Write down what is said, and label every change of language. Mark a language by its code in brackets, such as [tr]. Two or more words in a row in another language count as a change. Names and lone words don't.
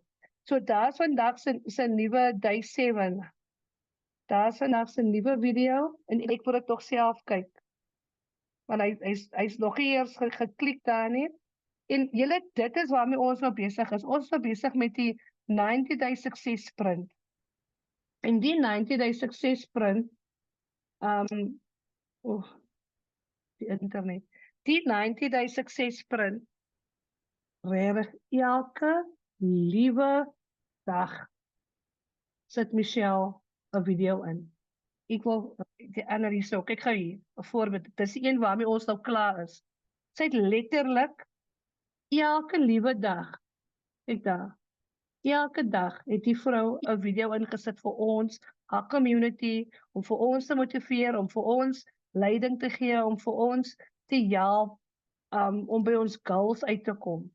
[af] So daar's vandag se nuwe day 7. Daar's vandag se nuwe video en ek wil dit tog self kyk. Want hy's nog nie eers geklik daar nie. En julle, dit is waarmee ons nou besig is. Ons is nou besig met die [en] 90-day success sprint. [af] En die [en] 90-day success sprint, [af] die internet. Die [en] 90-day success sprint, [af] regtig elke liewe dag sit Michelle 'n video in. Ek wil die ander hierso, kyk gou hier, 'n voorbeeld. Dis die een waarmee ons nou klaar is. Sy het letterlik elke liewe dag, kyk daar, elke dag het die vrou 'n video ingesit vir ons, haar community, om vir ons te motiveer, om vir ons leiding te gee, om vir ons te help, om by ons goals uit te kom.